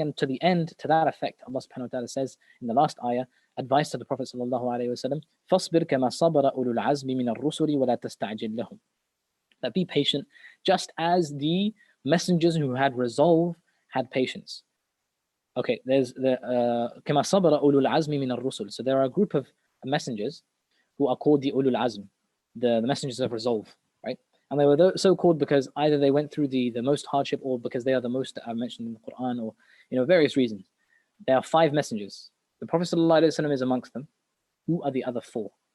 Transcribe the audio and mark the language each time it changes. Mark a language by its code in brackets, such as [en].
[en] And to the end, to that effect, Allah subhanahu wa ta'ala says in the last ayah, advice to the Prophet sallallahu alayhi wa sallam, [ar] فَاصْبِرْ كَمَا صَبَرَ أُولُو الْعَزْمِ مِنَ الرُّسُلِ وَلَا تَسْتَعْجِلْ لَهُمْ. [en] That be patient, just as the messengers who had resolve had patience. Okay, there's the [ar] كَمَا صَبَرَ أُولُو الْعَزْمِ مِنَ الرُّسُلِ. [en] So there are a group of messengers who are called the ulul azm, the messengers of resolve, right? And they were so called because either they went through the most hardship, or because they are the most that are mentioned in the Qur'an, or, you know, various reasons. There are 5 messengers. The Prophet ﷺ is amongst them. Who are the other 4?